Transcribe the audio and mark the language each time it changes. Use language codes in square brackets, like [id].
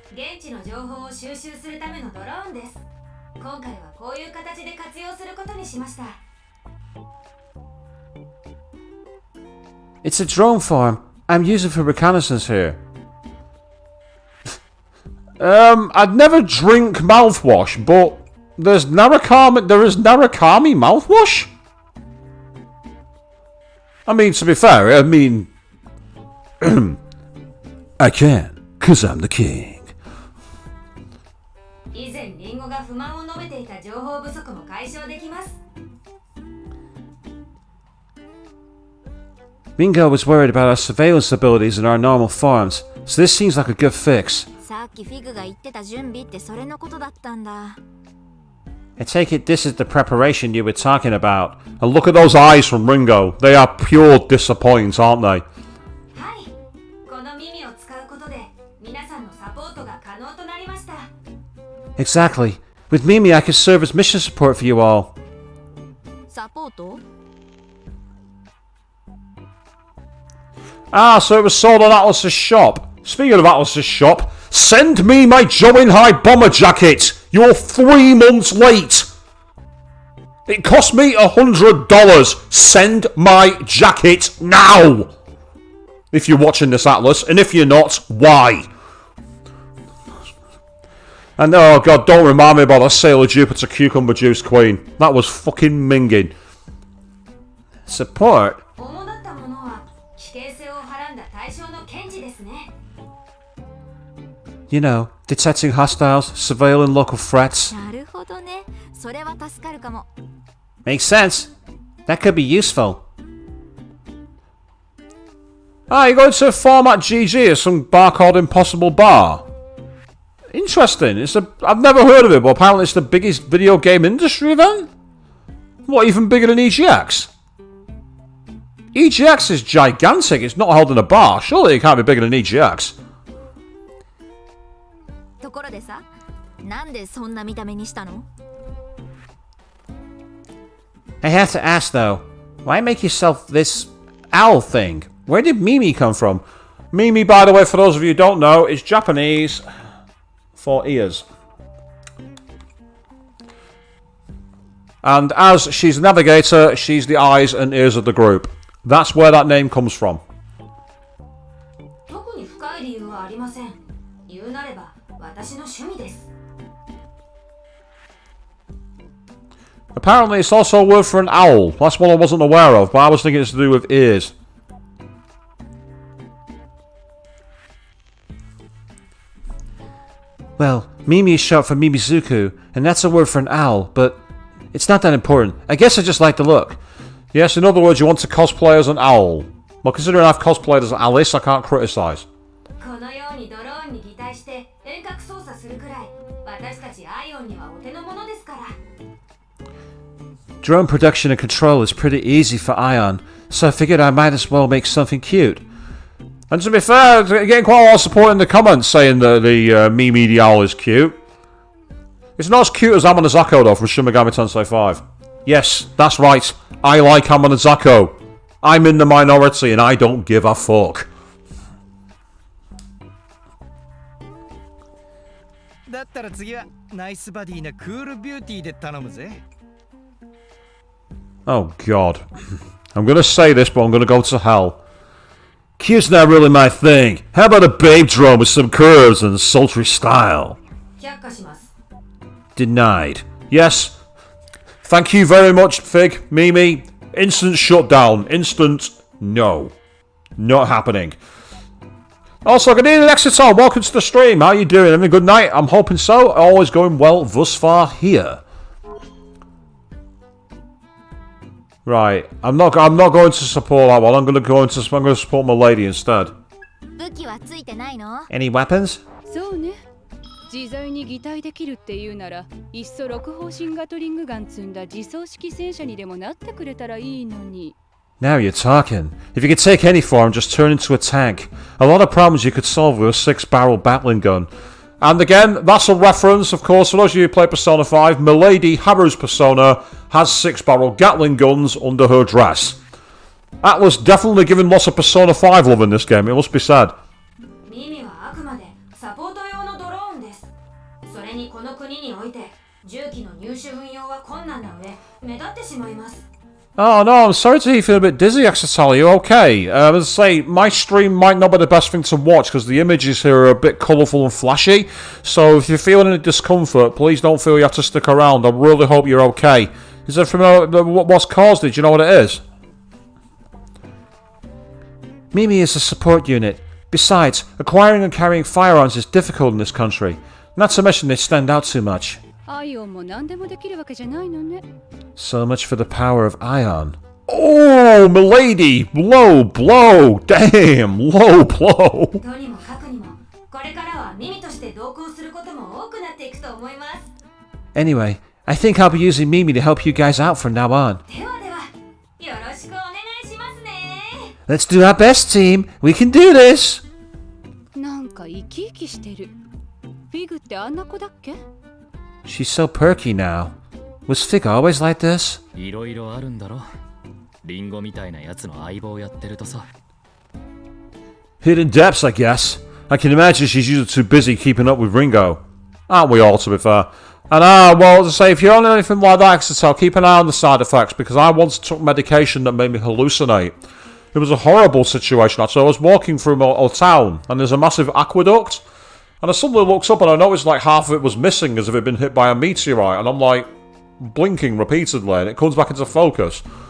[ja] 現地の情報を収集するためのドローンです。今回はこういう形で活用することにしました。 [en] It's a drone farm. I'm using for reconnaissance here. I'd never drink mouthwash, but there is Narakami mouthwash? I mean, to be fair, I mean... I can, 'cause I'm the king. [ja] 以前リンゴが不満を述べていた情報不足も解消できます。 [en] Ringo was worried about our surveillance abilities in our normal farms, so this seems like a good fix. [ja] さっきフィグが言ってた準備ってそれのことだったんだ。 [en] I take it this is the preparation you were talking about. And look at those eyes from Ringo. They are pure disappoint, aren't they? [ja] はい。この耳を使うことで皆さんのサポートが可能となりました。 [en] Exactly. With Mimi, I could serve as mission support for you all. [ja] サポート? [en] Ah, so it was sold on Atlas's shop. Speaking of Atlas's shop, send me my Join High bomber jacket. You're 3 months late. It cost me $100. Send my jacket now. If you're watching this, Atlas, and if you're not, why? And oh god, don't remind me about a Sailor Jupiter Cucumber Juice Queen. That was fucking minging. Support? [ja] 主だったものは危険性をはらんだ対象の検事ですね。 [en] You know, detecting hostiles, surveilling local threats. [ja] なるほどね。それは助かるかも。 [en] Makes sense. That could be useful. Ah, you're going to format GG as some bar called Impossible Bar. Interesting. I've never heard of it, but apparently it's the biggest video game industry event? What, even bigger than EGX? EGX is gigantic. It's not held in a bar. Surely it can't be bigger than EGX. [ja] ところでさ、なんでそんな見た目にしたの? [en] I have to ask though, why make yourself this owl thing? Where did Mimi come from? Mimi, by the way, for those of you who don't know, is Japanese for ears. And as she's the navigator, she's the eyes and ears of the group. That's where that name comes from. [ja] 特に深い理由はありません。言うなれば私の趣味です。 [en] Apparently, it's also a word for an owl. That's one I wasn't aware of, but I was thinking it's to do with ears. Well, Mimi is short for Mimizuku, and that's a word for an owl, but it's not that important. I guess I just like the look. Yes, in other words, you want to cosplay as an owl. Well, considering I've cosplayed as Alice, I can't criticise. [ja] このようにドローンに擬態して遠隔操作するくらい、私たちアイオンにはお手の物ですから。 [en] Drone production and control is pretty easy for Ion, so I figured I might as well make something cute. And to be fair, getting quite a lot of support in the comments saying that the Mimi the Owl is cute. It's not as cute as Amanazako though from Shin Megami Tensei 5. Yes, that's right. I like Amanazako. I'm in the minority and I don't give a fuck. [ja] だったら次はナイスバディなクールビューティーで頼むぜ。 [en] Oh god. I'm gonna say this, but I'm gonna go to hell. Cute's not really my thing. How about a babe drone with some curves and sultry style? [ja] 却下します。 [en] Denied. Yes. Thank you very much, Fig. Mimi, instant shutdown. Instant no. Not happening. Also, good evening, Exeter. Welcome to the stream. How are you doing? Having a good night? I'm hoping so. Always going well thus far here. Right. I'm not going to support that one. I'm going to support Milady instead. [ja] 武器はついてないの？ [en] Any weapons? [ja] そうね。自在に擬態できるっていうなら、いっそ六方針ガトリングガン積んだ自走式戦車にでもなってくれたらいいのに。 [en] Now you're talking. If you could take any form, just turn into a tank. A lot of problems you could solve with a 6-barrel battling gun. And again, that's a reference, of course, for those of you who play Persona 5, Milady, Haru's persona, has 6-barrel Gatling guns under her dress. Atlas definitely giving lots of Persona 5 love in this game, it must be said. [ja] ミミはあくまでサポート用のドローンです。それにこの国において銃器の入手運用は困難な上、目立ってしまいます。 [en] Oh no, I'm sorry to hear you feel a bit dizzy, Exetal. Are you okay? As I say, my stream might not be the best thing to watch because the images here are a bit colourful and flashy. So if you're feeling any discomfort, please don't feel you have to stick around. I really hope you're okay. Is there from what's caused it? Do you know what it is? Mimi is a support unit. Besides, acquiring and carrying firearms is difficult in this country. Not to mention they stand out too much. [ja] アイオンも何でもできるわけじゃないのね。 [en] So much for the power of Ion. Oh, Milady! Low blow! Damn! Low blow! [ja] とにもかくにも、これからはミミとして同行することも多くなっていくと思います。 [en] Anyway, I think I'll be using Mimi to help you guys out from now on. [ja] ではでは、よろしくお願いしますね。 [en] Let's do our best, team. We can do this. [ja] なんか生き生きしてる。フィグってあんな子だっけ？ [en] She's so perky now. Was Fig always like this? [ja] いろいろあるんだろ。リンゴみたいなやつの相棒やってるとさ。 [en] Hidden depths, I guess. I can imagine she's usually too busy keeping up with Ringo. Aren't we all, to be fair? And well, as I say, if you're on anything like that, Exetel, keep an eye on the side effects, because I once took medication that made me hallucinate. It was a horrible situation, actually. I was walking through a town, and there's a massive aqueduct, and I suddenly looked up and I noticed like half of it was missing as if it had been hit by a meteorite, and I'm like blinking repeatedly, and it comes back into focus.